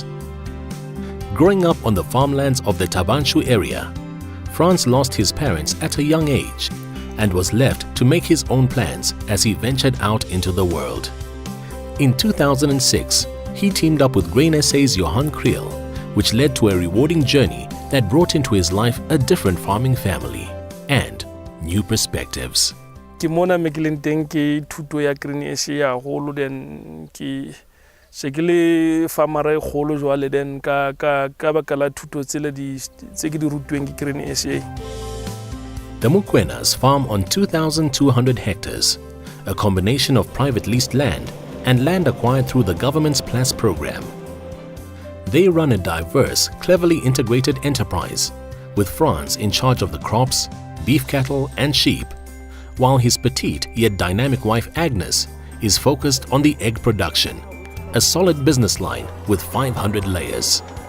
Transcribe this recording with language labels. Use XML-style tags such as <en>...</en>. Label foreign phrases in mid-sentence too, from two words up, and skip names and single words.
<en>Growing up on the farmlands of the Tabanshu area, Frans lost his parents at a young age and was left to make his own plans as he ventured out into the world. In 2006, he teamed up with Grain SA's Johan Kriel, which led to a rewarding journey that brought into his life a different farming family and new perspectives.</en> <st>Ke mona mekeleng teng ke thuto ya Grain SA ya holo then ke se ke le farmera e kholo jwale then ka baka la thuto tsele di tse ke di rutweng ke Grain SA.</st> <en>The Mukwenas farm on 2,200 hectares, a combination of private leased land and land acquired through the government's PLAS program. They run a diverse, cleverly integrated enterprise, with Frans in charge of the crops, beef cattle and sheep, while his petite yet dynamic wife Agnes is focused on the egg production, a solid business line with 500 layers.</en>